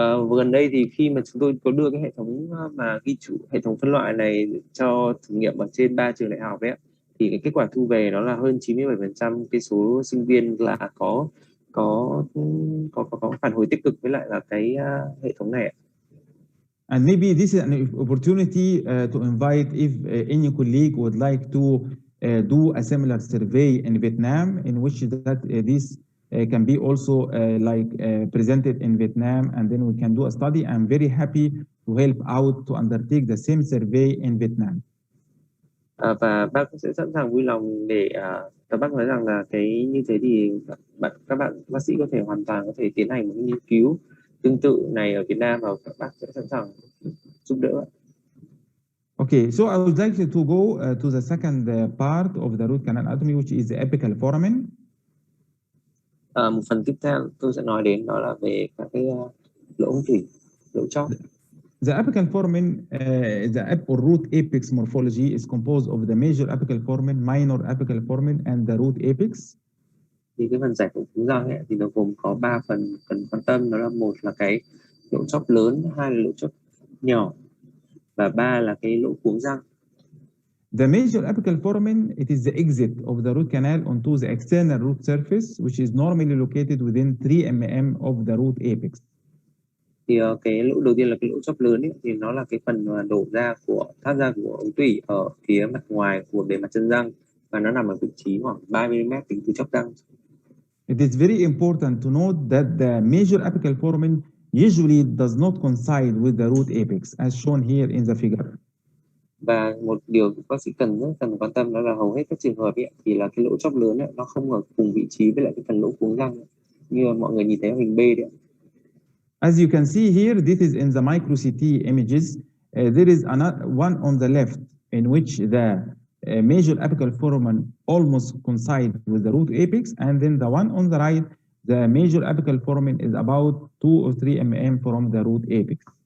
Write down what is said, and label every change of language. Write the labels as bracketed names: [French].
[Vietnamese] Gần đây thì khi mà chúng tôi có đưa cái hệ thống mà ghi chủ hệ thống phân loại này cho thử nghiệm ở trên 3 trường đại học ấy, thì cái kết quả thu về đó là hơn 97% cái số sinh viên là có phản hồi tích cực với lại là cái hệ thống này. [English] And maybe this is an opportunity to invite if any colleague would like to do a similar survey in Vietnam, in which that this can be also presented in Vietnam, and then we can do a study. I'm very happy to help out to undertake the same survey in Vietnam. [Vietnamese] Và bác sẽ sẵn sàng vui lòng để và bác nói rằng là cái như thế thì các bạn bác sĩ có thể hoàn toàn có thể tiến hành một nghiên cứu tương tự này ở Việt Nam, và các bác sẽ sẵn sàng giúp đỡ. [English] Okay, so I would like to go to the second part of the root canal anatomy, which is the apical foramen. [Vietnamese] Một phần tiếp theo tôi sẽ nói đến đó là về các cái lỗ ống tủy, lỗ chóp. [English] The apical foramen, or root apex morphology is composed of the major apical foramen, minor apical foramen, and the root apex. [Vietnamese] Thì cái phần giải phẫu cuống răng ấy, thì nó gồm có 3 phần cần quan tâm, đó là một là cái lỗ chóp lớn, hai là lỗ chóp nhỏ, và ba là cái lỗ cuống răng. [English] The major apical foramen, it is the exit of the root canal onto the external root surface, which is normally located within 3 mm of the root apex. [Vietnamese] Thì cái lỗ đầu tiên là cái lỗ chóp lớn ấy, thì nó là cái phần mà đổ ra thoát ra của ống tủy ở phía mặt ngoài của bề mặt chân răng, và nó nằm ở vị trí khoảng 3 mm tính từ chóp răng. [English] It is very important to note that the major apical foramen usually does not coincide with the root apex, as shown here in the figure. [Vietnamese] Và một điều bác sĩ rất cần quan tâm đó là hầu hết các trường hợp ấy, thì là cái lỗ chóp lớn ấy, nó không ở cùng vị trí với lại cái phần lỗ cuống răng ấy, như mọi người nhìn thấy ở hình B đấy. [English] As you can see here, this is in the micro CT images. There is one on the left in which the major apical foramen almost coincide with the root apex, and then the one on the right, the major apical foramen is about 2 or 3 mm from the root apex.